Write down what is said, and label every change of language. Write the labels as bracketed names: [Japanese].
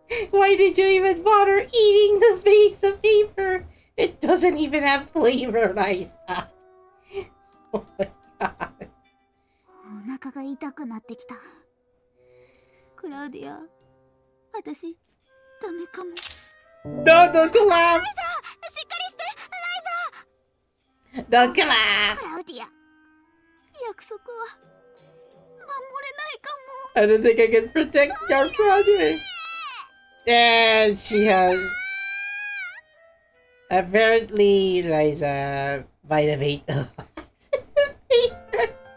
[English] Why did you even bother eating the piece of paper? It doesn't even have flavor, Liza. Oh my god. [Japanese] お腹が痛くなってきた。クラウディア、私ダメかも。 [English] No, don't collapse! [Japanese] しっかりして、ライザ [English] Don't collapse! [Japanese] ー。クラウディア、約束は守れないかも。 [English] I don't think I can protect your project. And she has... Apparently, Liza might have ate the paper.